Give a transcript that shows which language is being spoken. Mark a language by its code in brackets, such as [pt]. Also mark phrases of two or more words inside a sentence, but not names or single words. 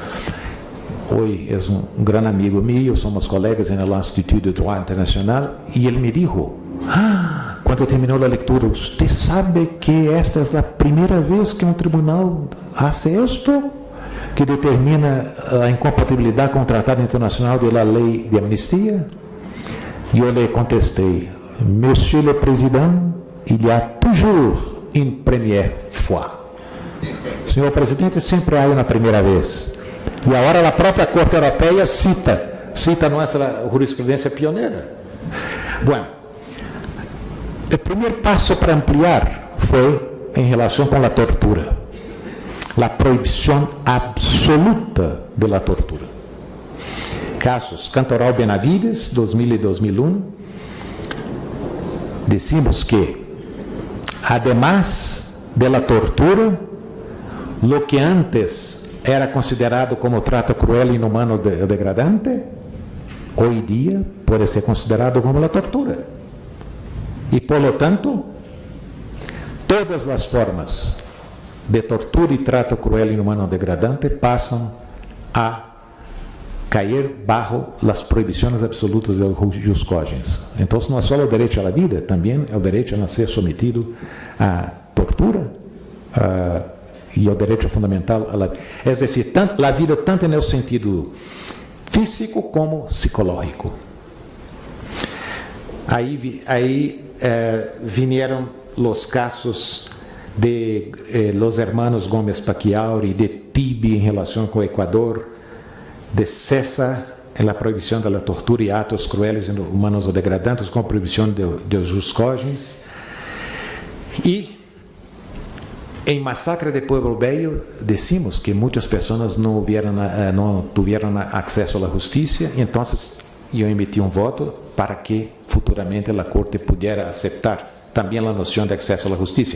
[pt] Hoje é um grande amigo meu, somos colegas no Instituto de Droit Internacional, e ele me disse, quando terminou a leitura, você sabe que esta é a primeira vez que um tribunal faz isto, que determina a incompatibilidade com o Tratado Internacional da Lei de Amnistia? E eu lhe contestei, [fr] Monsieur le Président, il y a toujours une première fois. [pt] Senhor Presidente, sempre há uma primeira vez. E agora a própria Corte Europeia cita nossa jurisprudência pioneira. Bueno, o primeiro passo para ampliar foi em relação com a tortura. A proibição absoluta da tortura. Casos Cantoral Benavides, 2000 e 2001, [es] decimos que, además [pt] da tortura, [es] lo que antes [pt] era considerado como trato cruel, inhumano ou degradante, hoje em dia pode ser considerado como a tortura. E, [es] por lo tanto, [pt] todas as formas de tortura e trato cruel, inhumano ou degradante passam a cair bajo as proibições absolutas do Jus Cogens. Então, não é só o direito à vida, também é o direito a não ser submetido a tortura, e o direito fundamental à vida. É decir, a vida tanto no sentido físico como psicológico. Aí vieram os casos de [es] los hermanos [pt] Gómez Pacquiao e de Tibi em relação com o Equador, [es] de César en la prohibición de la tortura y actos crueles, inhumanos o degradantes, con prohibición de los jus cogens. Y en Masacre de Pueblo Bello decimos que muchas personas no tuvieron acceso a la justicia, y entonces yo emití un voto para que futuramente la Corte pudiera aceptar también la noción de acceso a la justicia.